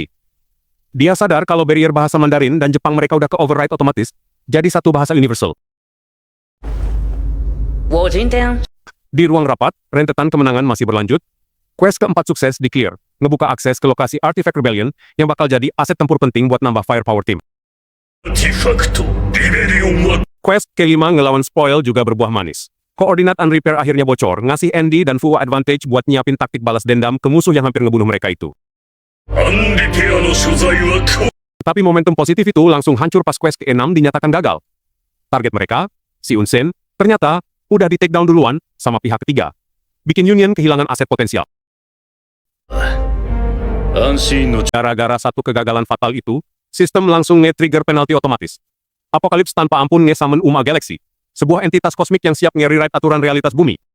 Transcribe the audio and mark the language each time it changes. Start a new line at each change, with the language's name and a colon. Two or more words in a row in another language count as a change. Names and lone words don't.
Indonesian: Dia sadar kalau barrier bahasa Mandarin dan Jepang mereka udah ke-override otomatis, jadi satu bahasa universal. Di ruang rapat, rentetan kemenangan masih berlanjut, Quest keempat sukses di-clear, ngebuka akses ke lokasi Artifact Rebellion yang bakal jadi aset tempur penting buat nambah firepower tim.
Japanese: アーティファクトリベリオンは
Indonesian: Quest kelima ngelawan Spoil juga berbuah manis. Koordinat Unrepair akhirnya bocor, ngasih Andy dan Fuwa advantage buat nyiapin taktik balas dendam ke musuh yang hampir ngebunuh mereka itu.
Japanese: アンリペアの所在はこ
Indonesian: Tapi momentum positif itu langsung hancur pas quest ke-6 dinyatakan gagal. Target mereka, si Unsen, ternyata udah di
English: take down
Indonesian: duluan sama pihak ketiga. Bikin Union kehilangan aset potensial.
Japanese: 安心の
Indonesian: Gara-gara satu kegagalan fatal itu, sistem langsung nge-trigger penalti otomatis. Apokalips tanpa ampun nge-summon Uma Galaxy, sebuah entitas kosmik yang siap nge-rewrite aturan realitas bumi.